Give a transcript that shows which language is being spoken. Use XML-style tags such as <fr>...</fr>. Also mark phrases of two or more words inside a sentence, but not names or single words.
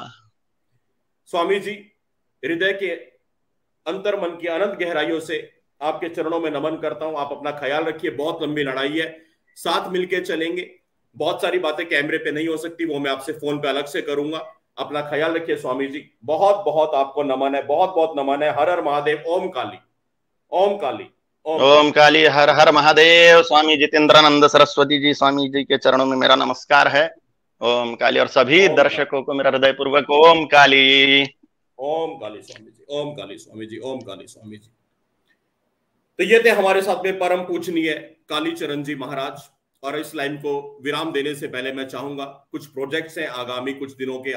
<hi>स्वामी जी, हृदय के अंतर मन की अनंत गहराइयों से आपके चरणों में नमन करता हूं। आप अपना ख्याल रखिए, बहुत लंबी लड़ाई है, साथ मिलके चलेंगे। बहुत सारी बातें कैमरे पे नहीं हो सकती, वो मैं आपसे फोन पे अलग से करूंगा। अपना ख्याल रखिए स्वामी जी, बहुत बहुत आपको नमन है, बहुत बहुत नमन है। हर हर महादेव, ओम काली, ओम काली, ओम काली, हर हर महादेव। स्वामी जितेंद्रानंद सरस्वती जी स्वामी जी के चरणों में मेरा नमस्कार है। ओम काली, और सभी दर्शकों को मेरा हृदय पूर्वक ओम काली, ओम काली स्वामी जी, ओम काली स्वामी जी, ओम काली स्वामी जी। तो ये थे हमारे साथ में परम पूजनीय कालीचरण जी महाराज। और इस लाइन को विराम देने से पहले मैं चाहूंगा, कुछ प्रोजेक्ट्स हैं आगामी कुछ दिनों के।</hi>